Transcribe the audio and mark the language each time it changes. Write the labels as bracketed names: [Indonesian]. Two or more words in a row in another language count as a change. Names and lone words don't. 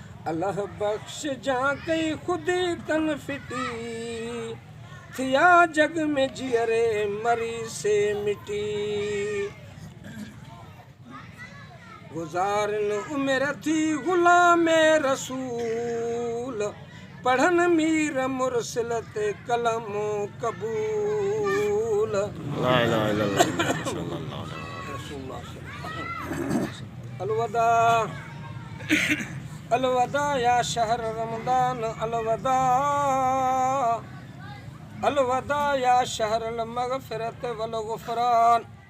[Sindhi] الله بخش جان ڪئي خودي تن ڦٽي، ٿيا جڳ ۾ جيئري مري سي مٽي. گذارن عمر ٿي غلام رسول، پڙهن مير مرسل تي ڪلم قبول. [Arabic] لا اله الا الله، صلى الله عليه وسلم. الوداع، الوداع يا شهر رمضان، الوداع، الوداع يا شهر المغفرة والغفران.